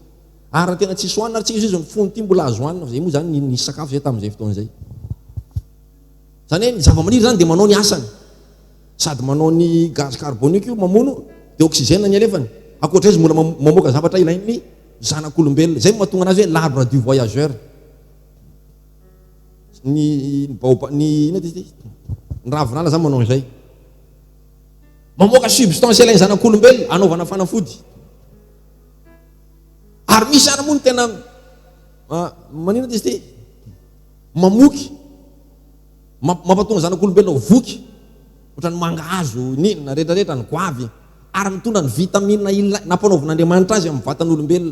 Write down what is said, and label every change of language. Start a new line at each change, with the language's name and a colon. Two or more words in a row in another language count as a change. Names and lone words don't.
Malagasy: Ary tena tsisy hoanina ary tsika izy ny fony ty mbola azo hoanina, zay moa zany nisy sakafo zay tamin'izay fotoan'izay. Zany hoe ny zava-maniry zany dia manao ny asany, sady manao ny
French: gaz carbonique
Malagasy: io mamono dia oxygène ny alefany. Akoatra izy mbola mamoaka zavatra ilain'ny zanak'olombelona, zay mahatonga anazy hoe
French: l'arbre du voyageur.
Malagasy: Ny ravinala zany manao izay, mamoaka substance ilain'ny zanak'olombelona anaovana fanafody. Ary misy ary moa ny tena manina izy ty mamoky mampatonga zanak'olombelona voky, ohatrany mangahazo ninona rehetrarehetra ny goavy, ary mitondra ny vitamine nampanaovan'Andriamanitra azy amin'ny vatan'olombelona.